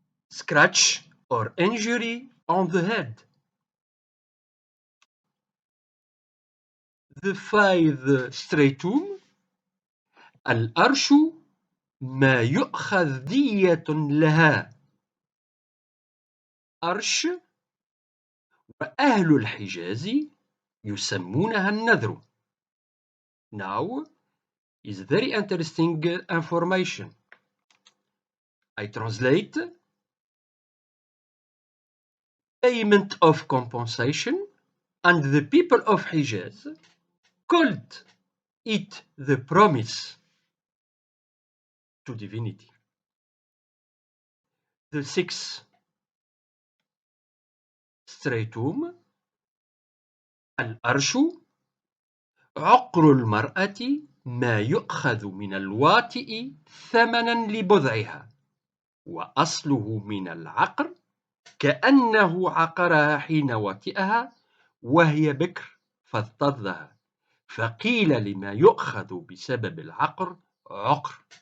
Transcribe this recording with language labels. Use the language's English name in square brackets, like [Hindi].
[English] Scratch or injury on the head. The fifth stratum [Arabic] الأرش ما يؤخذ دية لها. أرش وأهل الحجاز يسمونها النذر. [English] Now is very interesting information. I translate payment of compensation, and the people of Hijaz called it the promise to divinity. The sixth stratum [Arabic] الأرش عقر المرأة ما يؤخذ من الواتئ ثمنا لبضعها، وأصله من العقر كأنه عقرها حين وطئها وهي بكر فاضطرها، فقيل لما يؤخذ بسبب العقر عقر.